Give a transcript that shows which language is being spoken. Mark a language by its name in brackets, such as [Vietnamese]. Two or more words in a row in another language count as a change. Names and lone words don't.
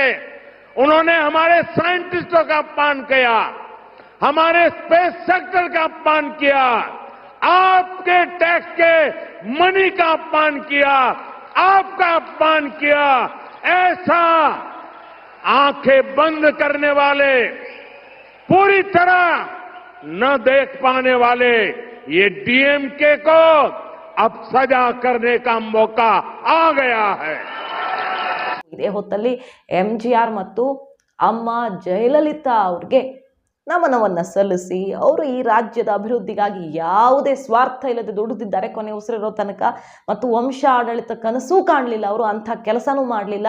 [Hindi] उन्होंने हमारे साइंटिस्टों का अपमान किया, हमारे [English] space sector [Hindi] का अपमान किया, आपके टैक्स के मनी का अपमान किया, आपका अपमान किया। ऐसा आंखें बंद करने वाले, पूरी तरह न देख पाने वाले ये डीएमके को अब सजा करने का मौका आ गया है। [Kannada] ಇದೇ ಹೊತ್ತಲ್ಲಿ MGR ಮತ್ತು ಅಮ್ಮ ಜಯಲಲಿತಾ ಅವ್ರಿಗೆ ನಮನವನ್ನ ಸಲ್ಲಿಸಿ ಅವರು ಈ ರಾಜ್ಯದ ಅಭಿವೃದ್ಧಿಗಾಗಿ ಯಾವುದೇ ಸ್ವಾರ್ಥ ಇಲ್ಲದೆ ದುಡಿದಿದ್ದಾರೆ ಕೊನೆ ಉಸಿರಿರೋ ತನಕ. ಮತ್ತು ವಂಶ ಆಡಳಿತ ಕನಸೂ ಕಾಣಲಿಲ್ಲ ಅವರು, ಅಂಥ ಕೆಲಸನೂ ಮಾಡಲಿಲ್ಲ.